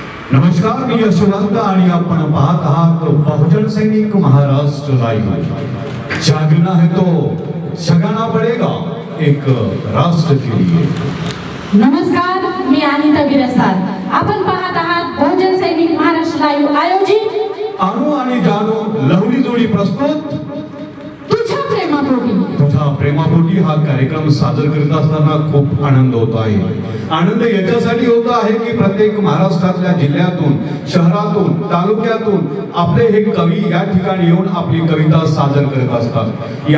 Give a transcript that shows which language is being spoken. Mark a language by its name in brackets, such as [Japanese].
[Marathi] नमस्कार, मी यशवंत आणि आपण पाहत आहात बहुजन सैनिक महाराष्ट्र लाईव्ह। [Hindi] जागना है तो जगाना पडेगा, एक राष्ट्र के लिए। [Marathi] नमस्कार, मी अनिता गिरसार। आपण पाहत आहात बहुजन सैनिक महाराष्ट्र लाईव्ह आयोजित अनु आणि जानू लवली जोडी प्रस्तुत तुझ्या प्रेमापोटी। तुझ्या प्रेमापोटी हा कार्यक्रम सादर करीत असताना खूप आनंद होत आहे। आनंद याच्यासाठी होत आहे की प्रत्येक महाराष्ट्रातल्या जिल्ह्यातून, शहरातून, तालुक्यातून आपले हे कवी या ठिकाणी येऊन आपली कविता सादर करत असतात।